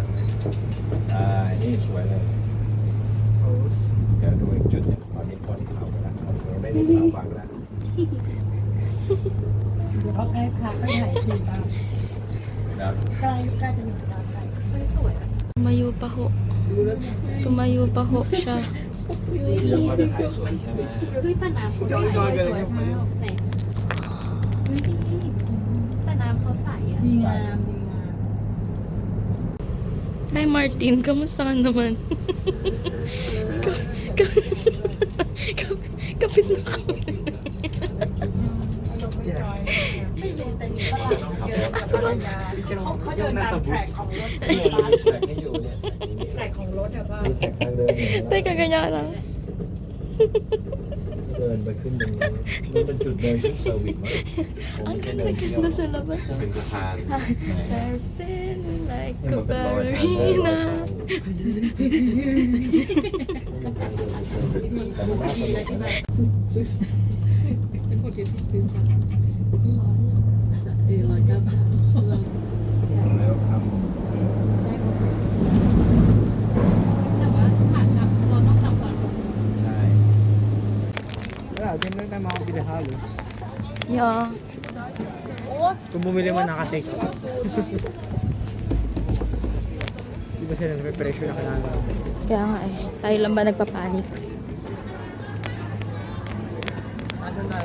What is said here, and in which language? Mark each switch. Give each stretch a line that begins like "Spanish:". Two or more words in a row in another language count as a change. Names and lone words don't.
Thai: อันนี้สวยเลยเดี๋ยวดูอีกจุดหนึงตอนนี้พ้นเขาไปแล้วเราไม่ได้สาวบังแล้ว เดี๋ยวเขาให้พาไปถ่ายทีบ้าง นะ ใกล้จะถึงร้านไหนไม่สวย
Filipino: Tumayo pa ho siya.
Thai: เราจะถ่ายสวยใช่ไหม เฮ้ยตาน้ำเขาใสสวยมากไหนเฮ้ยนี่ตาน้ำเขาใสอ่ะดีงามดีงาม
Filipino: Hi Martin, kamusta ka naman? Kapit na ko.
Thai: ไม่รู้แต่มีตลาดเยอะเขาเดินตามแทร็กของรถ แท็กให้อยู่เนี่ย แทร็กของรถอะว่า มีแท็กทางเดินอยู่นะ
Filipino: Teka, ganyan lang.
Thai: เดินไปขึ้นตรงนี้มันเป็นจุดเดินขึ้นเซอร์วิสมั้งผมไม่ใช่เดินเที่ยว
Filipino: Ganda sa labas.
Thai: เป็นสะพาน
English: They're standing like
Thai: นี่
English: a
Thai: มันเป็นรอยทางเดิน
English: ballerina.
Thai: แต่มันน่าสนุกนะ แล้วครับ แต่ว่าขากลับเราต้องกลับก่อน ใช่
Filipino: Wala, dyan lang tayo makapili halos.
English: Yeah.
Filipino: Kung bumili mo naka-take out. Di ba sila nagpe-pressure na kailangan? Kaya nga eh. Tayo lang ba nagpapanik? Asan tayo?